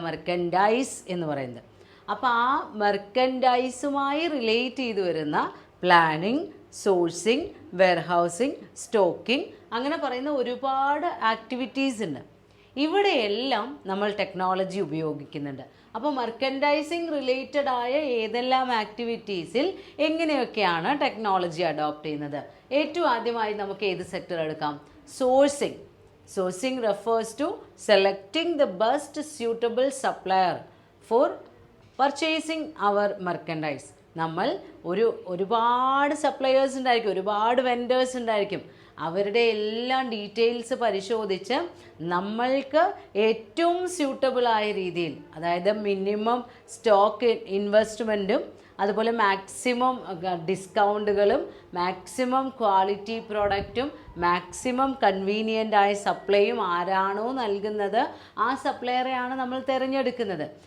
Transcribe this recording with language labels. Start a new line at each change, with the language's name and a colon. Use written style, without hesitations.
Malayalam: Merchandise എന്ന് പറയുന്നത്. അപ്പോൾ ആ മെർക്കൻഡൈസുമായി റിലേറ്റ് ചെയ്ത് വരുന്ന പ്ലാനിങ്, സോഴ്സിങ്, വെയർഹൗസിങ്, സ്റ്റോക്കിംഗ്, അങ്ങനെ പറയുന്ന ഒരുപാട് ആക്ടിവിറ്റീസ് ഉണ്ട്. ഇവിടെയെല്ലാം നമ്മൾ ടെക്നോളജി ഉപയോഗിക്കുന്നുണ്ട്. അപ്പോൾ മെർക്കൻഡൈസിങ് റിലേറ്റഡ് ആയ ഏതെല്ലാം ആക്ടിവിറ്റീസിൽ എങ്ങനെയൊക്കെയാണ് ടെക്നോളജി അഡോപ്റ്റ് ചെയ്യുന്നത്? ഏറ്റവും ആദ്യമായി നമുക്ക് ഏത് സെക്ടർ എടുക്കാം? Sourcing.
English: Sourcing refers to selecting the best suitable supplier for purchasing our merchandise.
Malayalam: നമ്മൾ ഒരുപാട് സപ്ലയേഴ്സ് ഉണ്ടായിരിക്കും, ഒരുപാട് വെൻഡേഴ്സ് ഉണ്ടായിരിക്കും. അവരുടെ എല്ലാം ഡീറ്റെയിൽസ് പരിശോധിച്ച് നമ്മൾക്ക് ഏറ്റവും സ്യൂട്ടബിളായ രീതിയിൽ, അതായത് മിനിമം സ്റ്റോക്ക് ഇൻവെസ്റ്റ്മെൻറ്റും അതുപോലെ maximum ഡിസ്കൗണ്ടുകളും maximum quality പ്രോഡക്റ്റും maximum convenient ആയ സപ്ലൈയും ആരാണോ നൽകുന്നത് ആ സപ്ലയറെയാണ് നമ്മൾ തിരഞ്ഞെടുക്കുന്നത്.